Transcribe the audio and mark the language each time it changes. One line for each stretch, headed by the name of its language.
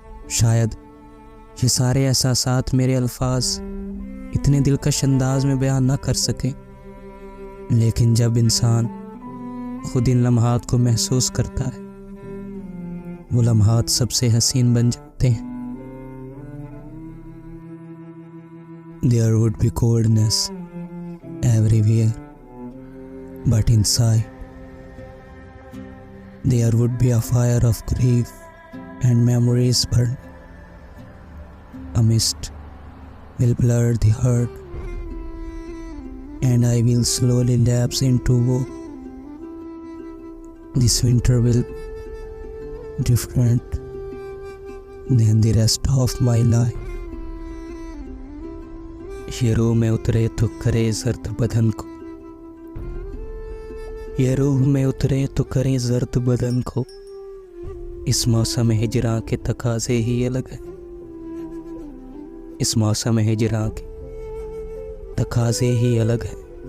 Hindi: शायद ये सारे एहसासात मेरे अल्फाज इतने दिलकश अंदाज में बयान न कर सके, लेकिन जब इंसान खुद इन लम्हात को महसूस करता है, वो लम्हात सबसे हसीन बन जाते हैं।
English: There would be coldness everywhere, but inside there would be a fire of grief and memories burn. A mist will blur the heart, and I will slowly lapse into woe. This winter will different than the rest of my life.
Hindi: ये रूह में उतरे तो करे जर्द बदन को, ये रूह में उतरे तो करे जर्द बदन को, इस मौसम हिजरां के तकाज़े ही अलग है। इस मौसम हिजरां के तकाज़े ही अलग है।